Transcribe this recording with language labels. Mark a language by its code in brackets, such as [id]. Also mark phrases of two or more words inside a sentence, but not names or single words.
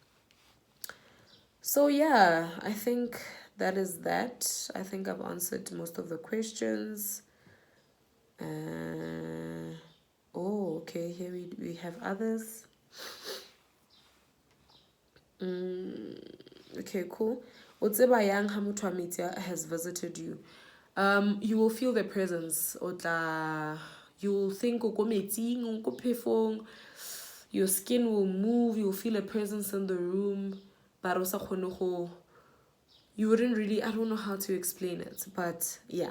[en] So yeah, I think that is that. I think I've answered most of the questions. Okay, here we have others. Okay, cool. [st] Otseba yang ha motho wa metsi [en] has visited you. You will feel the presence. You'll think your skin will move, you'll feel a presence in the room. But you wouldn't really, I don't know how to explain it, but yeah.